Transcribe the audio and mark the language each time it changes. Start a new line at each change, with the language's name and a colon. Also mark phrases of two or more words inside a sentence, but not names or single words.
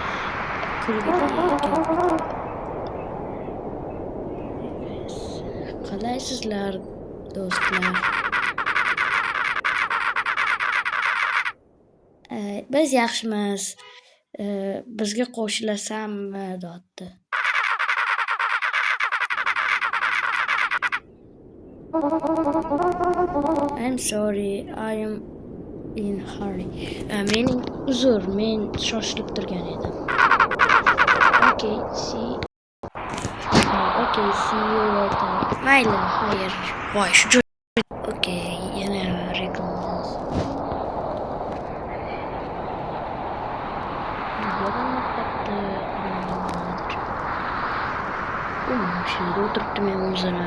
Uzbek: Qalaysizlar do'stlar? Biz yaxshimiz. Bizga qo'shilasanmi deyapti.
English: I'm sorry, I am in hurry.
Uzbek: Mening uzr, men shoshilib turgan edim.
English: Okay, see you later.
Uzbek: Mayli, xayr. Voy, shu joy. Okay, yana reklama.
Turkish: Şimdi oturttum omzuna.